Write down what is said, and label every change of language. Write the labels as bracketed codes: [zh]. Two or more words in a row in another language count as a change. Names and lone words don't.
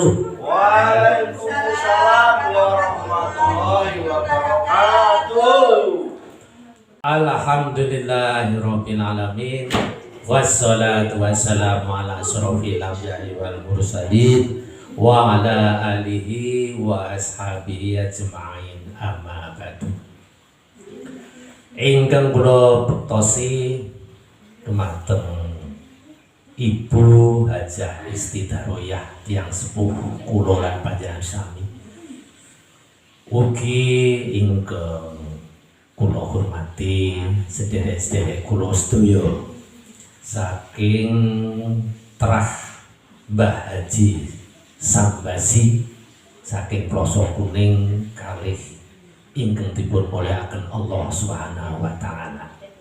[ar] وعليكم السلام ورحمة الله وبركاته. الحمد لله رب العالمين. والصلاة والسلام على أشرف الأنبياء والمرسلين وعلى آله وأصحابه أجمعين أما بعد. [jv] Ingkang kula bektosi dumateng Ibu Hajah Istidaroyah tiyang sepuh kula lan panjenengan sami. Ugi ingkang kula hormati sederek-sederek kula sedaya saking Trah Mbah Haji Sambasi saking Plosok Kuning kalih ingkang dipun mulyakaken [ar] الله سبحانه وتعالى.